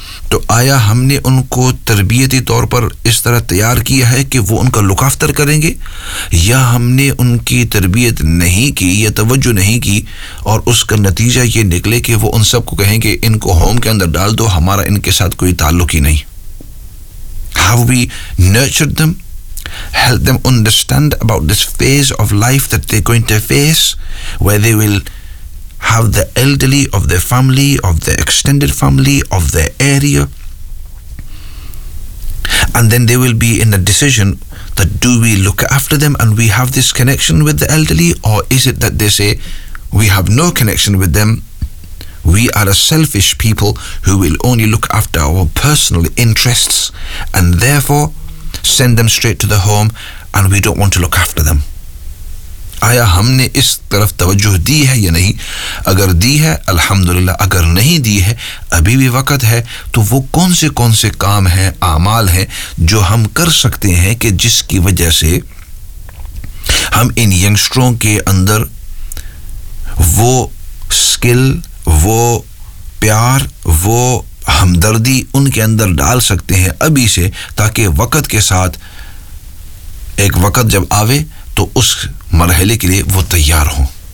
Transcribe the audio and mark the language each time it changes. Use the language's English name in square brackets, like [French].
[Hindi] तो आया हमने उनको तरबियती तौर पर इस तरह तैयार किया है कि वो उनका लुकाफ्तर करेंगे, या हमने उनकी तरबियत नहीं की या तवज्जो नहीं की और उसका नतीजा ये निकले कि वो उन सबको कहेंगे इनको होम के अंदर डाल दो, हमारा इनके साथ कोई ताल्लुक ही नहीं। [English] Have we nurture them, help them understand about this phase of life that they going to face, where they will have the elderly of their family, of their extended family, of their area, and then they will be in a decision that do we look after them and we have this connection with the elderly, or is it that they say we have no connection with them, we are a selfish people who will only look after our personal interests and therefore send them straight to the home and we don't want to look after them. [Hindi] आया हमने इस तरफ तवज्जो दी है या नहीं? अगर दी है अल्हम्दुलिल्लाह, अगर नहीं दी है अभी भी वक्त है, तो वो कौन से काम हैं, आमाल हैं जो हम कर सकते हैं कि जिसकी वजह से हम इन यंगस्टरों के अंदर वो स्किल, वो प्यार, वो हमदर्दी उनके अंदर डाल सकते हैं अभी से, ताकि वक्त के साथ एक वक्त जब आवे तो उस मरहले के लिए वो तैयार हों।